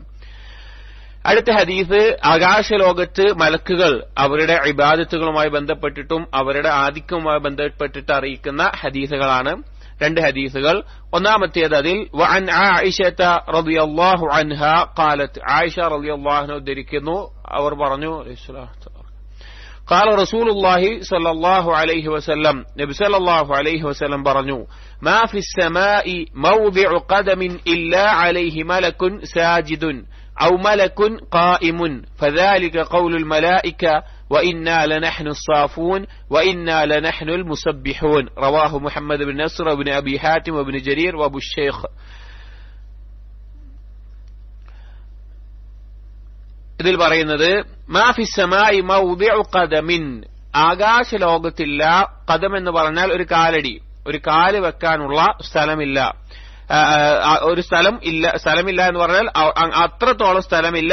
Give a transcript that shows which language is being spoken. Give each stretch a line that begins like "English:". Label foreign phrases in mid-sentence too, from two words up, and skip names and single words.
Malayalam: അടുത്ത ഹദീസ് ആകാശലോകത്ത് മലക്കുകൾ അവരുടെ ഇബാദത്തുകളുമായി ബന്ധപ്പെട്ടിട്ടും അവരുടെ ആധിക്യവുമായി ബന്ധപ്പെട്ടിട്ട് അറിയിക്കുന്ന ഹദീസുകളാണ്. 2 ഹദീസുകൾ. ഒന്നാമത്തേത് അതിൽ
Arabic: وعن عائشة رضي الله عنها قالت,
Malayalam: ആയിഷ
Arabic: رضي الله عنها
Malayalam: ഉദ്ധരിക്കുന്നു, അവർ പറഞ്ഞു,
Arabic: قال رسول الله صلى الله عليه وسلم,
Malayalam: നബി
Arabic: صلى الله عليه وسلم
Malayalam: പറഞ്ഞു,
Arabic: ما في السماء موضع قدم إلا عليه ملك ساجد أو ملك قائم فذلك قول الملائكة وإنا لنحن الصافون وإنا لنحن المسبحون. رواه محمد بن نصر وابن أبي حاتم وابن جرير وابو الشيخ.
Malayalam: ഇതിൽ പറയുന്നത്
Arabic: ما في السماء موضع قدم,
Malayalam: ആകാശലോകത്തില്ല. ഖദം എന്ന് പറഞ്ഞാൽ ഒരു കാലടി, ഒരു കാല് വെക്കാനുള്ള സ്ഥലമില്ല, ഒരു സ്ഥലമില്ല എന്ന് പറഞ്ഞാൽ അത്രത്തോളം സ്ഥലമില്ല.